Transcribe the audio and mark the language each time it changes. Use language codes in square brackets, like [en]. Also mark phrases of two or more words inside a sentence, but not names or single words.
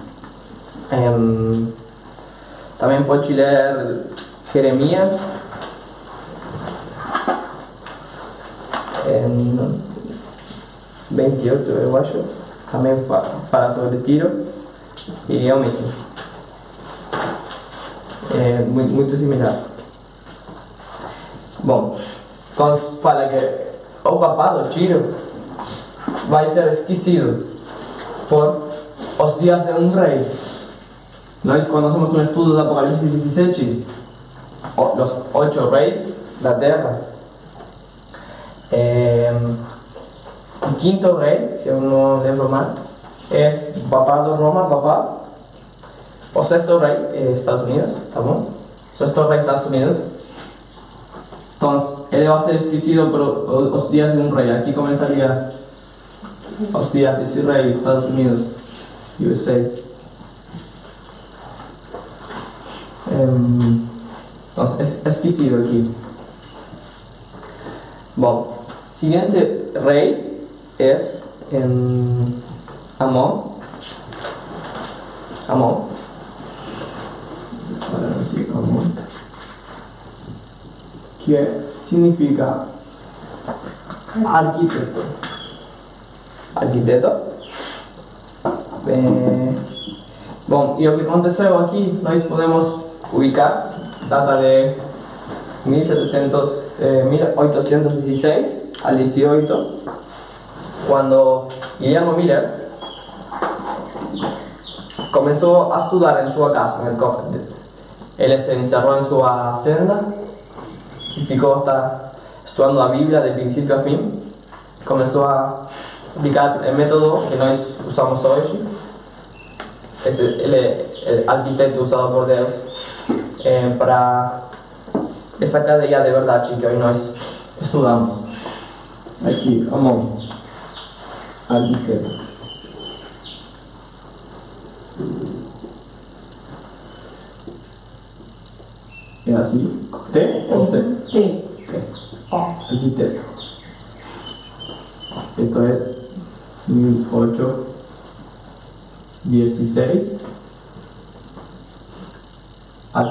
[pt] Também pode ler Jeremias, 28, eu acho, também fala sobre Tiro, e é o mesmo. É muito similar. Bom, quando fala que o papado, Tiro, vai ser esquecido [es] por los días de un rey. Nós, cuando hacemos un estudio de Apocalipsis 17, los 8 reyes de la tierra, el quinto rey, si uno lembra mal, es papá de Roma, papá. O sexto rey, Estados Unidos, [pt] ¿tá bom? [es] Sexto rey, Estados Unidos. Entonces, él va a ser esquecido por los días de un rey. Aquí comenzaría los días de ese rey, Estados Unidos, USA. Entonces, es esquecido aquí. Bueno, siguiente rey es Amón. Amón. Que significa arquitecto. Arquitecto. [pt] Bom, e o que aconteceu aqui, nós podemos ubicar data de 1816 al 18, quando Guillermo Miller começou a estudar em sua casa. Ele se encerrou em sua senda y ficou estudando [es] la Biblia de principio a fin. Comenzó a aplicar el método que nós usamos hoy. Es el arquitecto usado por Dios para esa cadeia de verdade que hoy nós estudamos. [pt] Aqui, [es] Amón, arquitecto. ¿Es así? ¿T o C? T. Arquitecto. Esto es 1816 AT.